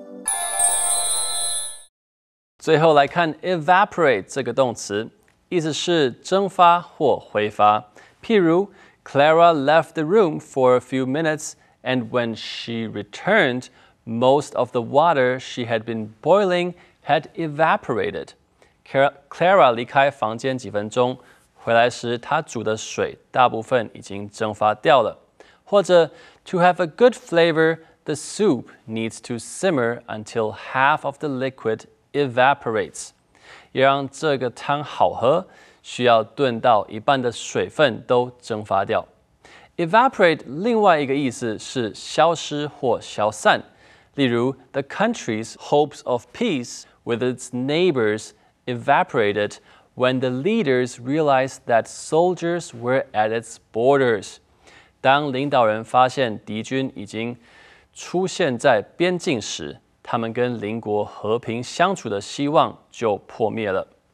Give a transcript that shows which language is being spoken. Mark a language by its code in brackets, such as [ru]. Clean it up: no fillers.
[zh] "最后来看 evaporate 这个动词，意思是蒸发或挥发。 [en] 譬如 Clara left the room for a few minutes, and when she returned, most of the water she had been boiling had evaporated. [zh] Clara 离开房间几分钟，回来时她煮的水大部分已经蒸发掉了。 [en] 或者 To have a good flavor, the soup needs to simmer until half of the liquid evaporates. [zh] 要让这个汤好喝，需要炖到一半的水分都蒸发掉。 Evaporate 另外一个意思是消失或消散。 [en] 例如 The country's hopes of peace with its neighbors evaporated when the leaders realized that soldiers were at its borders. [zh] 当领导人发现敌军已经出现在边境时，他们跟邻国和平相处的希望就破灭了。